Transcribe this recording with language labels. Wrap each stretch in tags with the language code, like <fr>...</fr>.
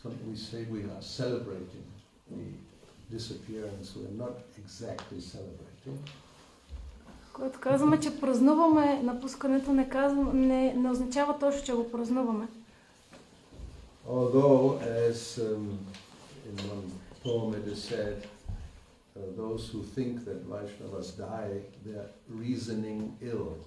<en>We say we are celebrating the disappearance. We are not exactly celebrating.</en> <bg>Когато казваме, че празнуваме напускането, не означава точно, че го празнуваме.</bg> <en>Although, as in one poem it is said, those who think that Vaishnavas die, they are reasoning ill.</en>